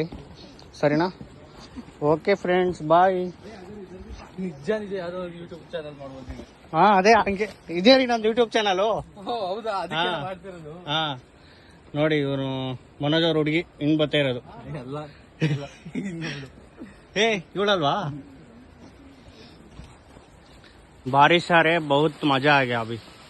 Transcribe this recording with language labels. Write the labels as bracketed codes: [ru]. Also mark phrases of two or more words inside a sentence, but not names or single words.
[kn] ಸರಿನಾ? [en] OK friends, [kn] ಬಾಯ್. ನಿಜ ಯಾವ್ದೋ [en] YouTube channel [kn] ಮಾಡ್ಬೋದು. ಹಾ, ಅದೇ ಹಂಗೆ ಇದೇ ರೀ ನಂದು [en] YouTube channel. [kn] ಹೌದಾ? ಹಾ, ನೋಡಿ ಇವರು ಮನೋಜ್ ಅವ್ರ ಹುಡುಗಿ ಹಿಂಗ್ ಬರ್ತಾ ಇರೋದು. ಏ ಇವಳಲ್ವಾ? [hi] बारिश आ रहे, बहुत मजा आ गया अभी.